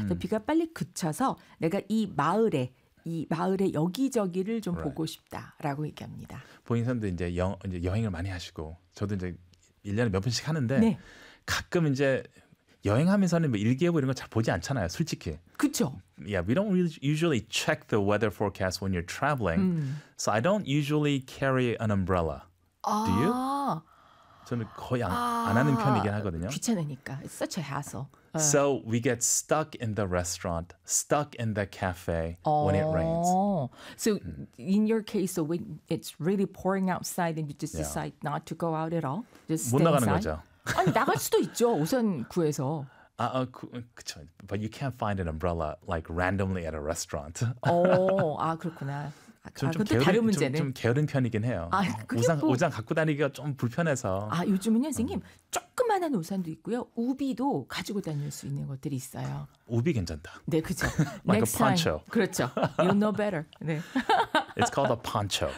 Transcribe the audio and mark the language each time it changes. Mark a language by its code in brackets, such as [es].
[ko] 비가 빨리 그쳐서 내가 이 마을의 여기저기를 좀 보고 싶다라고 얘기합니다. 본인도 이제 여행을 많이 하시고 저도 이제 1년에 몇 번씩 하는데 네. 가끔 이제 여행하면서는 뭐 일기예보 이런 거 잘 보지 않잖아요, 솔직히. 그렇죠. [en] Yeah, we don't usually check the weather forecast when you're traveling. So I don't usually carry an umbrella. Do you? [ko] 저는 거의 안 하는 편이긴 하거든요. 귀찮으니까. [en] It's such a hassle. So we get stuck in the restaurant, stuck in the cafe when it rains. So in your case, so when it's really pouring outside and you just decide not to go out at all? Just stay [ko] 못 나가는 [en] inside? [ko] 거죠. 아니, 나갈 수도 있죠. 우산 구해서. 그쵸. [en] But you can't find an umbrella like randomly at a restaurant. [ko] 아 그렇구나. 좀 게으른 편이긴 해요. 아, 우산 갖고 다니기가 좀 불편해서. 아 요즘은요, 선생님. 조그만한 우산도 있고요. 우비도 가지고 다닐 수 있는 것들이 있어요. 우비 괜찮다. 네, 그죠. [en] like a poncho. [ko] 그렇죠. [en] You know better. 네. It's called a poncho.